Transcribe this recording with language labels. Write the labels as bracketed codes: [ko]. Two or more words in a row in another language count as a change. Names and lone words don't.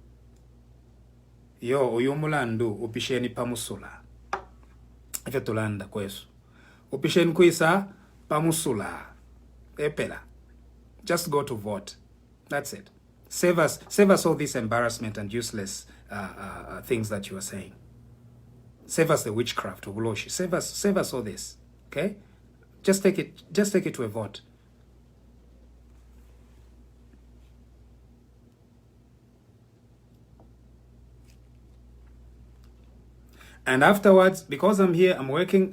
[bem] Yo, uyumulandu upisheni pamusula. Ife tulanda kwesu. Upisheni kuisa pamusula. Epela. [en] Just go to vote. That's it. Save us all this embarrassment and useless things that you are saying. Save us the witchcraft of Uloshi. Save us all this. Okay? Just take it to a vote. And afterwards, because I'm here, I'm working.